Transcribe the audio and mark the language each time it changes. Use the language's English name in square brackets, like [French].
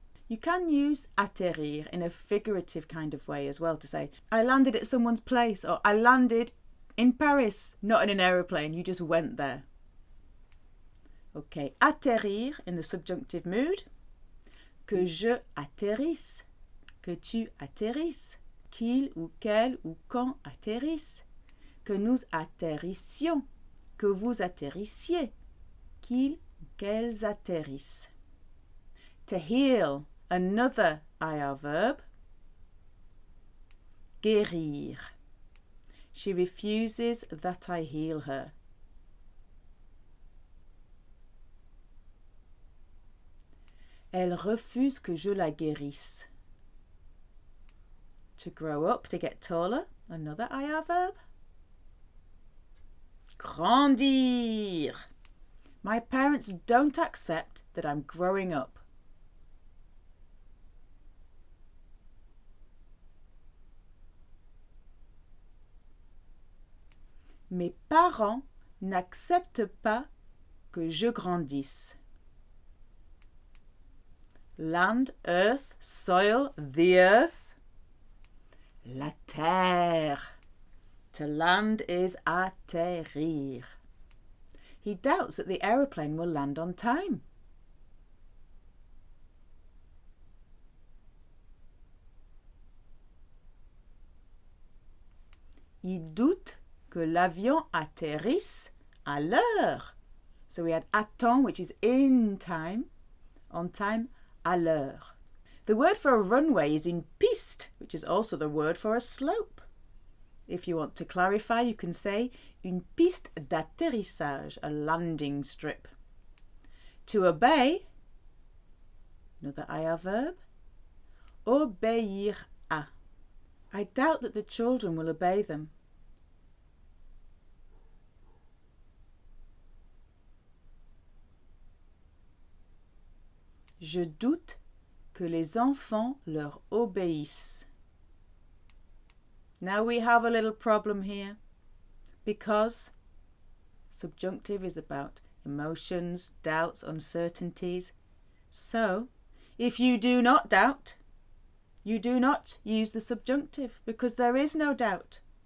[English] You can use atterrir in a figurative kind of way as well to say, I landed at someone's place, or I landed in Paris, not in an aeroplane, you just went there. Okay, atterrir in the subjunctive mood. [French] Que je atterrisse. Que tu atterrisses. Qu'il ou qu'elle ou qu'on atterrisse. Que nous atterrissions. Que vous atterrissiez. Qu'ils ou qu'elles atterrissent. [English] To heal, another IR verb. [French] Guérir. [English] She refuses that I heal her. [French] Elle refuse que je la guérisse. [English] To grow up, to get taller, another IR verb. Grandir. My parents don't accept that I'm growing up. [French] Mes parents n'acceptent pas que je grandisse. [English] Land, earth, soil, the earth. [French] La terre. [English] To land is atterrir. He doubts that the aeroplane will land on time. [French] Il doute que l'avion atterrisse à l'heure. [English] So we had attend, which is in time, on time, [French] à l'heure. [English] The word for a runway is [French] une piste, [English] which is also the word for a slope. If you want to clarify, you can say [French] une piste d'atterrissage, [English] a landing strip. To obey, another IR verb, [French] obéir à. [English] I doubt that the children will obey them. [French] Je doute que les enfants leur obéissent. [English] Now we have a little problem here because subjunctive is about emotions, doubts, uncertainties. So, if you do not doubt, you do not use the subjunctive because there is no doubt.